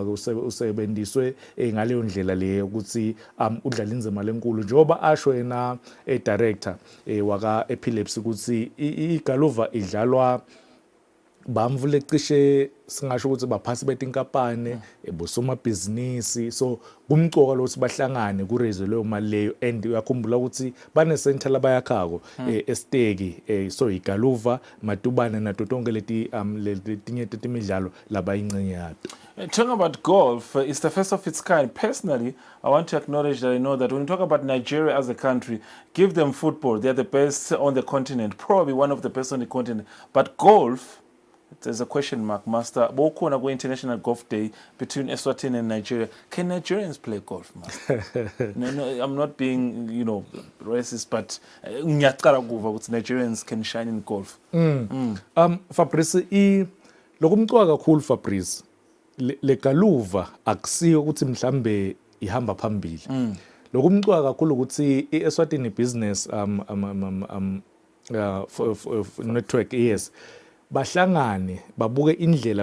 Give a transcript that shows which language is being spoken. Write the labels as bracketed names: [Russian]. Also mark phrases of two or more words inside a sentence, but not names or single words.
[Swati] usebenziswe ngaleyo ndlela leyo ukuthi udlala inzima lenkulu njengoba asho yena director waka epilepsy ukuthi igaluva idlalwa bamvu lecishe singasho ukuthi baphasi betinkampane bosomabhizinisi so kumcoka lokuthi bahlangane kuraise leyo mali leyo and uyakhumbula ukuthi bane center labayakhako esteki so igaluva matubane nato tonke letinye tetimidlalo labayingcenye yato. [English] Talking about golf, it's the first of its kind. Personally, I want to acknowledge that I know that when you talk about Nigeria as a country, give them football. They're the best on the continent, probably one of the best on the continent. But golf, there's a question mark, Master. Boko na go International Golf Day between Eswatini and Nigeria. Can Nigerians play golf, Master? No, I'm not being, racist, but Nigerians can shine in golf. [Swati] Fabrice, lokumcwa kakhulu Fabrice. Legaluva akusiyo ukuthi mhlambe ihamba phambili lokumcwa kakhulu ukuthi iEswatini business network yes bahlangane babuke indlela